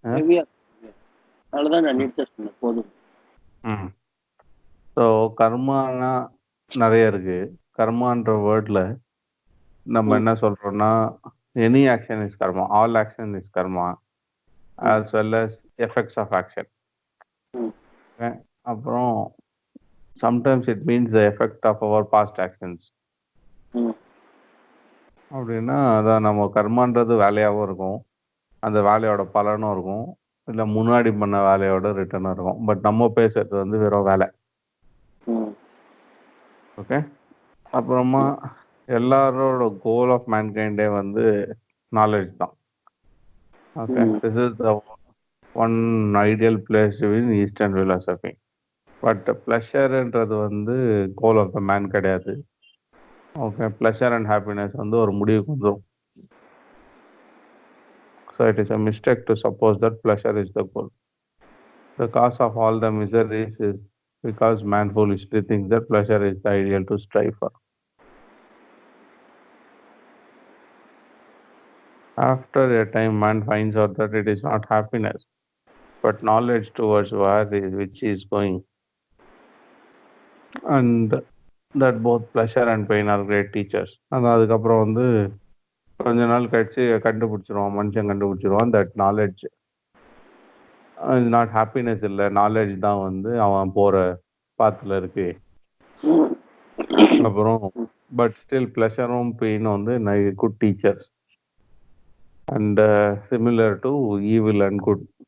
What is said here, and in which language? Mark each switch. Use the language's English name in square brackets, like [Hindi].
[Tamil] ஹெவியா அதனாலதான் நான் டிஸ்கஸ் பண்ணேன் போதும். ஸோ கர்மானா நிறைய இருக்கு. கர்மான்ற வேர்ட்ல நம்ம என்ன சொல்றோம்னா [English] Any action is karma, all action is karma, as well as effects of action. அப்புறம் sometimes it means the effect of our past actions. [Tamil] அப்படின்னா அதான் நம்ம கர்மான்றது வேலையாகவும் இருக்கும், அந்த வேலையோட பலனும் இருக்கும், இல்லை முன்னாடி பண்ண வேலையோட ரிட்டர்னும் இருக்கும். பட் நம்ம பேசுறது வந்து வெறும் வேலை. ஓகே. அப்புறமா எல்லாரோட கோல் ஆஃப் மேன்கைண்டே வந்து நாலேஜ் தான். Okay. [English] This is the one ideal place in eastern philosophy. [Tamil] But ப்ளஷர்ன்றது வந்து கோல் ஆஃப் த மேன் கிடையாது. ஓகே. ப்ளஷர் அண்ட் ஹாப்பினஸ் வந்து ஒரு முடிவுக்கு வந்துடும். [English] So it is a mistake to suppose that pleasure is the goal. The cause of all the miseries is because man foolishly thinks that pleasure is the ideal to strive for. After a time, man finds out that it is not happiness, but knowledge towards which he is going, and that both pleasure and pain are great teachers. And [Tamil] அதுக்கப்புறம் வந்து கொஞ்ச நாள் கழிச்சு கண்டுபிடிச்சிருவான், மனுஷன் கண்டுபிடிச்சிருவான் [English] that knowledge not happiness [Tamil] இல்லை, knowledge தான் வந்து அவன் போற பாத்துல இருக்கு. அப்புறம் பட் ஸ்டில் ப்ளஷரும் பெயினும் வந்து [English] Good teachers and similar to evil and good.